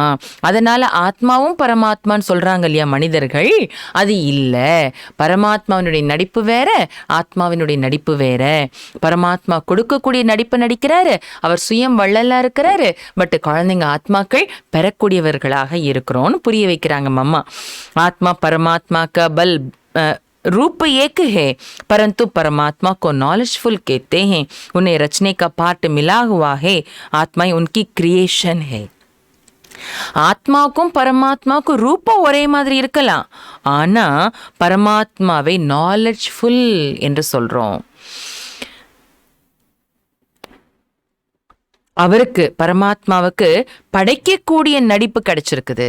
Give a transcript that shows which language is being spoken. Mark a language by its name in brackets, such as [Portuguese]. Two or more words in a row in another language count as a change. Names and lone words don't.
[Tamil] அதனால ஆத்மாவும் பரமாத்மான்னு சொல்றாங்க இல்லையா மனிதர்கள், அது இல்லை. பரமாத்மாவினுடைய நடிப்பு வேற, ஆத்மாவினுடைய நடிப்பு வேற. பரமாத்மா கொடுக்கக்கூடிய நடிப்பு நடிக்கிறாரு, அவர் சுயம் வள்ளலா இருக்கிறாரு. பட் குழந்தைங்க ஆத்மாக்கள் பெறக்கூடியவர்களாக இருக்கிறோம்னு புரிய வைக்கிறாங்க மம்மா. [Hindi] ஆத்மா परमात्मा का बल रूप एक है, परंतु परमात्मा को नॉलेजफुल कहते हैं. उन्हें रचने का पार्ट मिला हुआ है. आत्माएं उनकी क्रिएशन है. [Tamil] ஆத்மாவுக்கும் பரமாத்மாவுக்கும் ரூபம் ஒரே மாதிரி இருக்கலாம், ஆனா பரமாத்மாவை நாலேஜ்ஃபுல் என்று சொல்றோம். அவருக்கு பரமாத்மாவுக்கு படைக்கக்கூடிய நடிப்பு கிடைச்சிருக்குது.